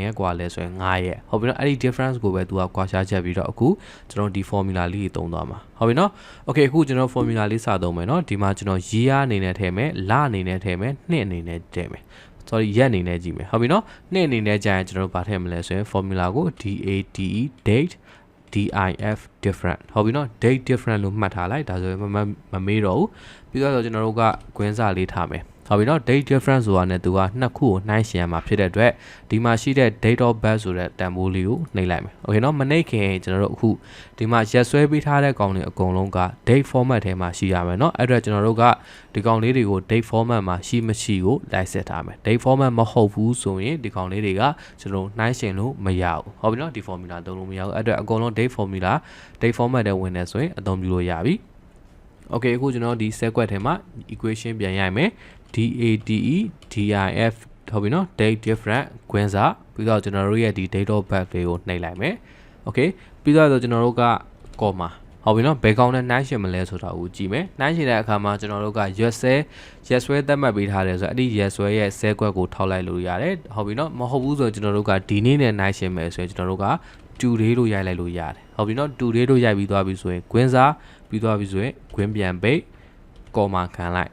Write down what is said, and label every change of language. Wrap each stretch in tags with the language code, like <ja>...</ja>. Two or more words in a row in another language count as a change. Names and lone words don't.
<my>ရက်ကွာလဲဆိုရင်9ရက်ဟုတ်ပြီနော်အဲ့ဒီ difference ကိုပဲသူကကွာရှားချက်ပြီးတော့အခုကျွန်တော်ဒီ formula လေးကိုသုံးသွားမှာဟုတ်ပြီနော် okay အခုကျွန်တော် formula လေးစသုံးမယ်နော်ဒီမှာကျွန်တော် year အနေနဲ့ထည့်မယ်လအနေနဲ့ထည့်မယ်နှစ်အနေနဲ့ထည့်မယ်sorry ရက်အနေနဲ့ကြည့်မယ်ဟုတ်ပြီနော်နှစ်အနေနဲ့ကြာရင်ကျွန်တော်ဗာထည့်မလဲဆိုရင် formula ကို</my> <en>date DIF different</en> <my>ဟုတ်ပြီနော်</my> <en>date different</en> <my>လို့မှတ်ထားလိုက်ဒါဆိုရင်မမေးတော့ဘူးပြီးတော့ကျွန်တော်တို့ကကွင်းစာလေးထား မယ်ဟုတ်ပြီနော်</my> <en>date difference</en> <my>ဆိုတာနဲ့သူကနှစ်ခုကိုနှိုင်းယှဉ်ရမှာဖြစ်တဲ့အတွက်ဒီမှာရှိတဲ့</my> <en>date of birth</en> <my>ဆိုတဲ့တန်ဖိုးလေးကိုနှိပ်လိုက်မယ် okay နော်မနှိပ်ခင်ကျွန်တော်တို့အခုဒီမှာရက်ဆွဲပေးထားတဲ့ကောင်တွေအကုန်လုံးက</my> <en>date format</en> <my>ထဲမှာရှိရမယ်နော်အဲ့အတွက်ကျွန်တော်တို့ကဒီကောင်လေးတွေကို</my> <en>date format</en> <my>မှာရှိမရှိကိုလိုက်ဆက်ထားမယ်</my> <en>date format</en> <my>မဟုတ်ဘူးဆိုရင်ဒီကောင်လေးတွေကကျွန်တော်နှိုင်းယှဉ်လို့မရဘူးဟုတ်ပြီနော်ဒီ formula သုံးလို့မရဘူးအဲ့အတွက်အကုန်လုံး</my> <en>date formula date format</en> <my>ထဲဝင်နေဆိုရင်အသုံးပြုလို့ရပြီ okay အခုကျွန်တော်ဒီ</my> <en>set quad</en> <my>ထဲမှာ equation ပြန်ရိုက်မယ် DATEDIF ဟုတ်ပြီနော်</my> <en>date different</en> <my>ခွင်းစာပြီးတော့ကျွန်တော်တို့ရဲ့ဒီ</my> <en>date of birth</en> <my>လေးကိုနှိပ်လိုက်မယ် okay ပြီးတော့ကျွန်တော်တို့က comma ဟုတ်ပြီနော်ဘယ်ကောင်နဲ့နှိုင်းယှဉ်မလဲဆိုတာကိုကြည့်မယ်နှိုင်းယှဉ်တဲ့အခါမှာကျွန်တော်တို့ကရက်ဆွဲသတ်မှတ်ပေးထားတယ်ဆိုတော့အဲ့ဒီရက်ဆွဲရဲ့</my> <en>set quad</en> <my>ကိုထောက်လိုက်လို့ရတယ်ဟုတ်ပြီနော်မဟုတ်ဘူးဆိုရင်ကျွန်တော်တို့ကဒီနေ့နဲ့နှိုင်းယှဉ်မယ်ဆိုရင်ကျွန်တော်တို့က</my> <en>2 day</en> <my>လို့ရိုက်လိုက်လို့ရတယ်ဟုတ်ပြီနော်</my> <en>2 day</en> <my>လို့ရိုက်ပြီးသွားပြီဆိုရင်ခွင်းစာပြီးသွားပြီဆိုရင်ခွင်းပြန်ပိတ် comma ခံလိုက်</my>